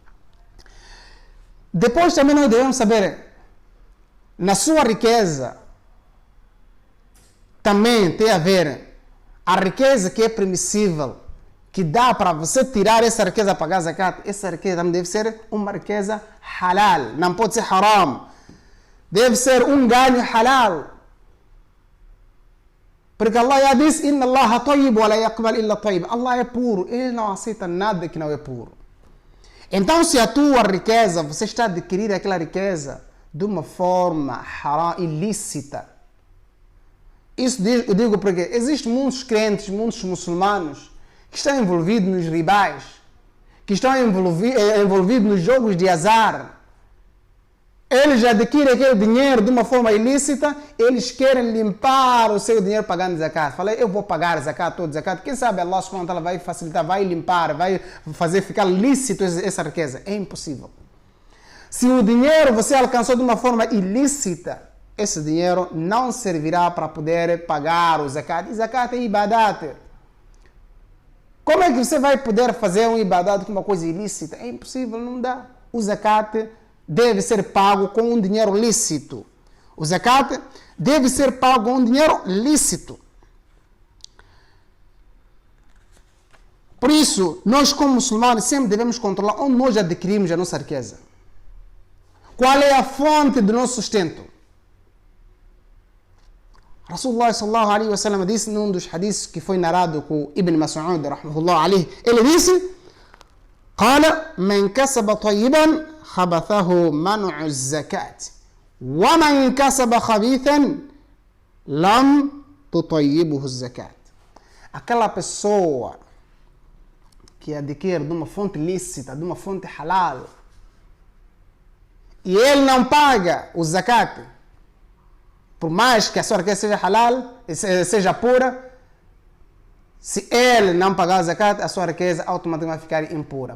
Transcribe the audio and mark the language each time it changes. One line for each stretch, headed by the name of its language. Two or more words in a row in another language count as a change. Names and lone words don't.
Portuguese: Depois também nós devemos saber, na sua riqueza, também tem a ver a riqueza que é permissível, que dá para você tirar essa riqueza, pagar zakat. Essa riqueza também deve ser uma riqueza halal, não pode ser haram. Deve ser um ganho halal. Porque Allah já disse,
Arabic: إن الله طيب ولا يقبل إلا طيب.
Portuguese: Allah é puro, Ele não aceita nada que não é puro. Então, se a tua riqueza, você está adquirindo aquela riqueza de uma forma haram, ilícita. Isso eu digo porque existem muitos crentes, muitos muçulmanos, que estão envolvidos nos ribais, que estão envolvidos nos jogos de azar. Eles adquirem aquele dinheiro de uma forma ilícita, eles querem limpar o seu dinheiro pagando zakat. Falei, eu vou pagar zakat, todo zakat. Quem sabe Allah
Arabic: سبحانه وتعالى
Portuguese: vai facilitar, vai limpar, vai fazer ficar lícito essa riqueza. É impossível. Se o dinheiro você alcançou de uma forma ilícita, esse dinheiro não servirá para poder pagar o zakat. E zakat é ibadat. Como é que você vai poder fazer um ibadat com uma coisa ilícita? É impossível, não dá. O zakat deve ser pago com um dinheiro lícito. O zakat deve ser pago com um dinheiro lícito. Por isso, nós como muçulmanos sempre devemos controlar onde nós adquirimos a nossa riqueza. Qual é a fonte do nosso sustento? Rasulullah
Arabic: صلى الله عليه وسلم
Portuguese: disse num dos hadiths que foi narrado com Ibn Mas'ud,
Arabic: رحمه الله عليه,
Portuguese: ele disse:
Arabic: "قال من كسب طيبا خبثه منع الزكاة ومن كسب خبيثا لم تطيبه الزكاة."
Portuguese: Aquela pessoa que adquire de uma fonte lícita, de uma fonte halal, e ele não paga o zakat, por mais que a sua riqueza seja halal, seja pura, se ele não pagar o zakat, a sua riqueza automaticamente vai ficar impura.